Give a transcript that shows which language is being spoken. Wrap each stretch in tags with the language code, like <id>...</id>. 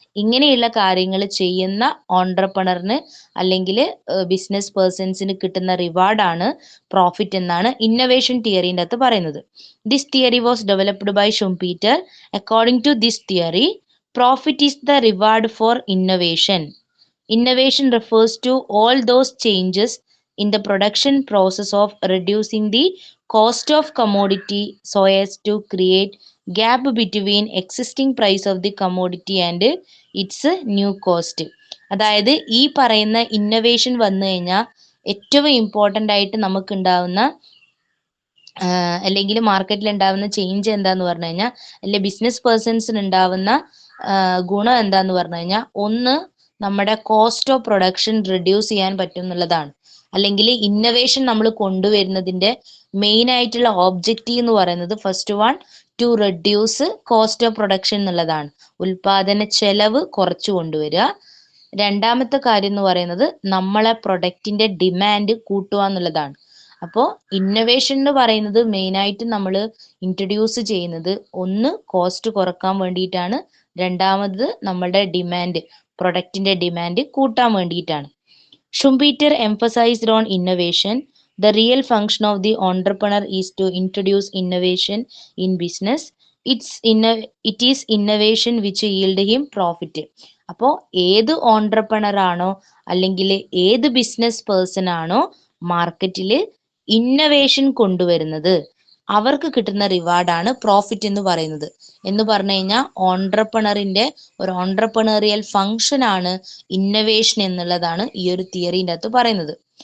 <ml>ഇങ്ങനെയുള്ള കാര്യങ്ങൾ ചെയ്യുന്ന ഓൺട്രപ്രണറിന് അല്ലെങ്കിൽ ബിസിനസ് പേഴ്സൺസിന് കിട്ടുന്ന റിവാർഡാണ് പ്രോഫിറ്റ് എന്നാണ് ഇന്നൊവേഷൻ തിയറിൻ്റെ അകത്ത് പറയുന്നത്.</ml> <en>This theory was developed by Schumpeter. According to this theory, profit is the reward for innovation. Innovation refers to all those changes in the production process of reducing the cost of commodity so as to create gap between existing price of the commodity and its new cost.</en> <ml>അതായത് ഈ പറയുന്ന innovation വന്നു കഴിഞ്ഞാൽ ഏറ്റവും important ആയിട്ട് നമുക്ക് ഉണ്ടാവുന്ന അല്ലെങ്കിൽ മാർക്കറ്റിൽ ഉണ്ടാവുന്ന ചേഞ്ച് എന്താന്ന് പറഞ്ഞു കഴിഞ്ഞാൽ, അല്ലെങ്കിൽ ബിസിനസ് പേഴ്സൺസിന് ഉണ്ടാവുന്ന ഗുണം എന്താന്ന് പറഞ്ഞു കഴിഞ്ഞാൽ, ഒന്ന് നമ്മുടെ കോസ്റ്റ് ഓഫ് പ്രൊഡക്ഷൻ റിഡ്യൂസ് ചെയ്യാൻ പറ്റും എന്നുള്ളതാണ്. അല്ലെങ്കിൽ ഇന്നൊവേഷൻ നമ്മൾ കൊണ്ടുവരുന്നതിന്റെ മെയിൻ ആയിട്ടുള്ള ഓബ്ജക്റ്റീവ് എന്ന് പറയുന്നത്</ml> <en>first one to reduce cost of production</en> <ml>എന്നുള്ളതാണ്. ഉൽപാദന ചെലവ് കുറച്ചു കൊണ്ടുവരിക. രണ്ടാമത്തെ കാര്യം എന്ന് പറയുന്നത് നമ്മളെ പ്രൊഡക്റ്റിന്റെ ഡിമാൻഡ് കൂട്ടുക എന്നുള്ളതാണ്. അപ്പോൾ ഇന്നൊവേഷൻ എന്ന് പറയുന്നത് മെയിനായിട്ട് നമ്മൾ ഇൻട്രൊഡ്യൂസ് ചെയ്യുന്നത് ഒന്ന് കോസ്റ്റ് കുറക്കാൻ വേണ്ടിയിട്ടാണ്, രണ്ടാമത് നമ്മുടെ ഡിമാൻഡ്, പ്രൊഡക്റ്റിന്റെ ഡിമാൻഡ് കൂട്ടാൻ വേണ്ടിയിട്ടാണ്.</ml> <en>Schumpeter emphasised on innovation. The real function of the entrepreneur is to introduce innovation in business. It is innovation which yield him profit.</en> <ml>അപ്പോൾ ഏത് ഓൺട്രപ്രണർ ആണോ അല്ലെങ്കിൽ ഏത് ബിസിനസ് പേഴ്സൺ ആണോ മാർക്കറ്റിൽ ഇന്നൊവേഷൻ കൊണ്ടുവരുന്നത് അവർക്ക് കിട്ടുന്ന റിവാർഡാണ് പ്രോഫിറ്റ് എന്ന് പറയുന്നത്. എന്ന് പറഞ്ഞു കഴിഞ്ഞാൽ ഓൺട്രപ്രണറിന്റെ ഒരു ഓൺട്രപ്രണറിയൽ ഫങ്ഷൻ ആണ് ഇന്നൊവേഷൻ എന്നുള്ളതാണ് ഈ ഒരു തിയറിൻ്റെ അകത്ത് പറയുന്നത്.</ml>